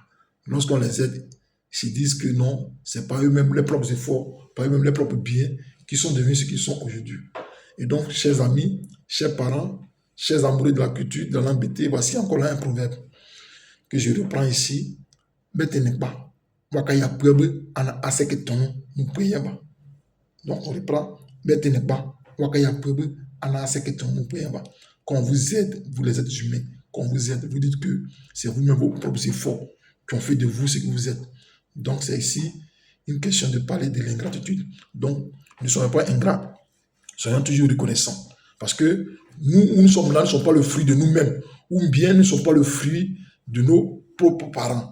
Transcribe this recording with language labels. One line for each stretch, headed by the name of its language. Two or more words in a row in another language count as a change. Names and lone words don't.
French: Lorsqu'on les aide, ils se disent que non, ce n'est pas eux-mêmes leurs propres efforts, pas eux-mêmes leurs propres biens qui sont devenus ce qu'ils sont aujourd'hui. Et donc, chers amis, chers parents, chers amoureux de la culture, de l'embêté, voici encore là un proverbe que je reprends ici.
Guiberoua Béte: Betenekba, wakaya pwebe ana aseketono,
French: nous prions. Donc on reprend.
Guiberoua Béte: Betenekba, wakaya pwebe ana aseketono,
French: nous prions. Quand on vous aide, vous les êtres humains, quand on vous aide, vous dites que c'est vous-même vos propres efforts qui ont fait de vous ce que vous êtes. Donc c'est ici une question de parler de l'ingratitude. Donc ne soyons pas ingrats, soyons toujours reconnaissants. Parce que nous sommes là, nous ne sommes pas le fruit de nous-mêmes, ou bien nous ne sommes pas le fruit de nos propres parents.